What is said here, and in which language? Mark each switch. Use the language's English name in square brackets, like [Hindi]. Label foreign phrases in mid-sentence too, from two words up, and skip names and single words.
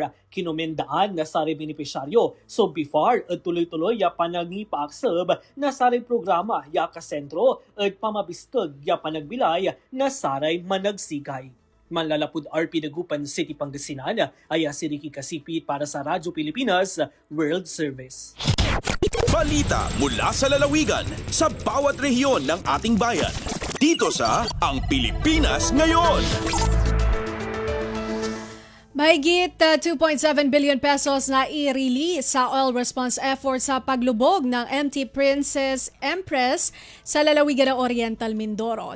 [Pangasinan] Kinomendaan na saray beneficiaryo so BIFAR at tuloy-tuloy ya panangipaaksab na saray programa ya kasentro at pamabistag ya panagbilay na saray managsigay. [Filipino] Manlalapud RP Dagupan City, Pangasinan, ay si Ricky Kasipit para sa Radyo Pilipinas World Service. Balita mula sa lalawigan sa bawat rehiyon ng ating bayan. Dito sa Ang Pilipinas Ngayon. Mahigit 2.7 billion pesos na i-release sa [English] oil response effort [Filipino] sa paglubog ng MT Princess Empress sa lalawigan ng Oriental Mindoro.